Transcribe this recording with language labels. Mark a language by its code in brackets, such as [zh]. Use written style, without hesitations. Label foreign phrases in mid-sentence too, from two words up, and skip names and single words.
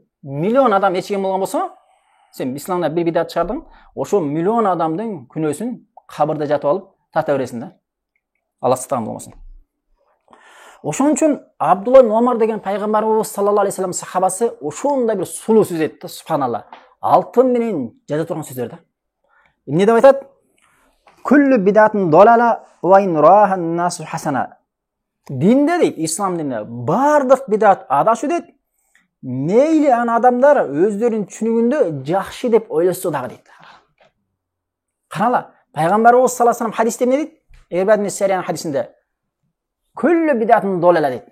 [ky] Миллион адам ээрчиген болгон болсо, сен исламда бир бидат чыгардың, ошо миллион адамдын күнөөсүн кабырда жатып алып тата бересиң да. Алла сактаган болмосун. Ошон үчүн Абдулла ибн Омар деген пайгамбарыбыз [ar] صلى الله عليه وسلم [ky] сахабасы ошондой бир сулуу сөз айтты, субханалла. Алтын менен жаза турган сөздөр да. Эмне деп айтат? [ar] كل بدعة ضلالة وإن رآها الناس حسنة. [ky] Динде дейт, ислам динде бардык бидат адашуу дейт. Мейли ан адамдар өздөрүнүн түшүнүгүндө жакшы деп ойлошсо дагы дейт. Карала, пайгамбарыбыз [ar] صلى الله عليه وسلم [ky] хадисте эмне дейт? Эрбадин Сариян хадисинде [ar] كل بدعة ضلالة [ky] дейт.